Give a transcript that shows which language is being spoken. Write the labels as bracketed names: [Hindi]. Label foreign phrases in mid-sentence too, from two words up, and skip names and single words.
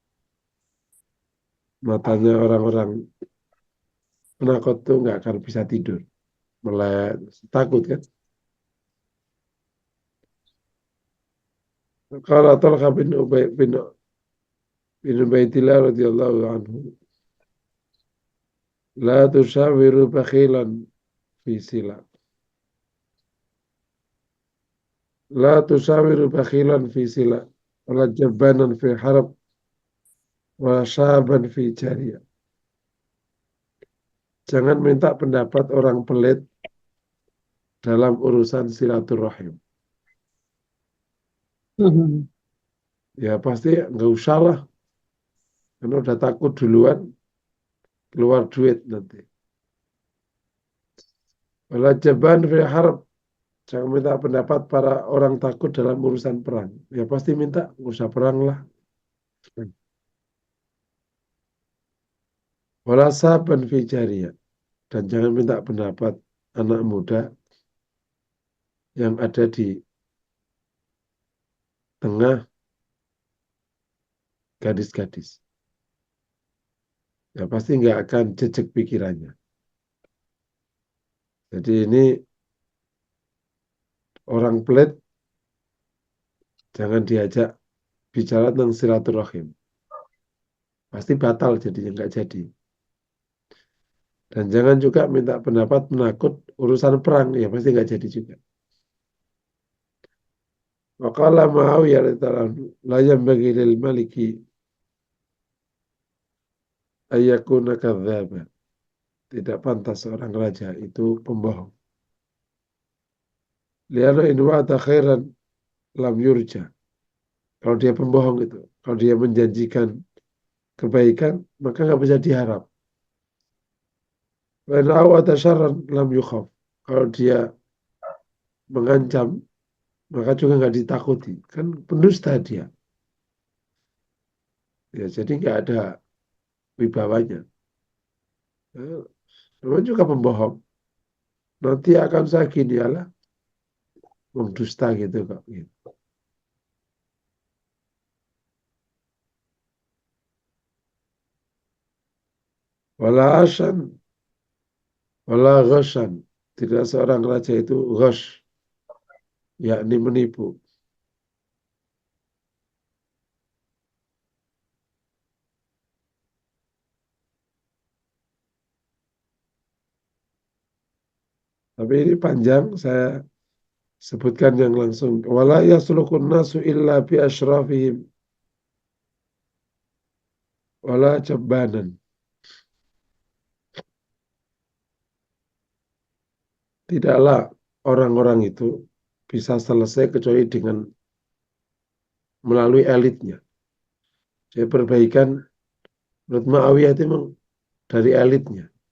[Indonesian] Matanya orang-orang penakut tuh nggak akan bisa tidur. Malah takut kan. Kalau Talha bin Ubaidillah [Arabic] رضي الله عنه، لا تشاور بخيلا في صلة. لا تشاور بخيلا في صلة. ولا جبانا في حرب. ولا شابا في جارية. [Indonesian] Jangan minta pendapat orang pelit dalam urusan silaturahim. Ya pasti nggak usah lah. Karena udah takut duluan, keluar duit nanti. [Arabic] ولا جبان في حرب. [Indonesian] Jangan minta pendapat para orang takut dalam urusan perang. Ya pasti minta, nggak usah perang lah. [Arabic] ولا شاب في جارية. [Indonesian] Dan jangan minta pendapat anak muda yang ada di tengah gadis-gadis. Ya pasti nggak akan jejak pikirannya. Jadi ini orang pelit jangan diajak bicara tentang silaturahim. Pasti batal jadinya, nggak jadi. Dan jangan juga minta pendapat menakut urusan perang, ya pasti nggak jadi juga. [Arabic] وقال معاوية رضي الله عنه، لا ينبغي للملك أن يكون كذابا. [Indonesian] Tidak pantas seorang raja itu pembohong. [Arabic] لأنه إن وعد خيرا لم يرج. [Indonesian] Kalau dia pembohong itu, kalau dia menjanjikan kebaikan, maka nggak bisa diharap. [Arabic] وإن أوعد شرا لم يخف. [Indonesian] Kalau dia mengancam, maka juga nggak ditakuti. Kan pendusta dia. Ya, jadi nggak ada wibawanya. Ya, namanya juga pembohong. Nanti akan saya gini, alah, wong dusta gitu kok. Gitu. [Arabic] ولا عاصيا، ولا غاشا. [Indonesian] Tidak seorang raja itu ghash, yakni menipu. Tapi ini panjang, saya sebutkan yang langsung. [Arabic] ولا يصلح الناس إلا بأشرافهم ولا جبانا. [Indonesian] Tidaklah orang-orang itu bisa selesai kecuali dengan melalui elitnya. Jadi perbaikan menurut Muawiyah itu memang dari elitnya.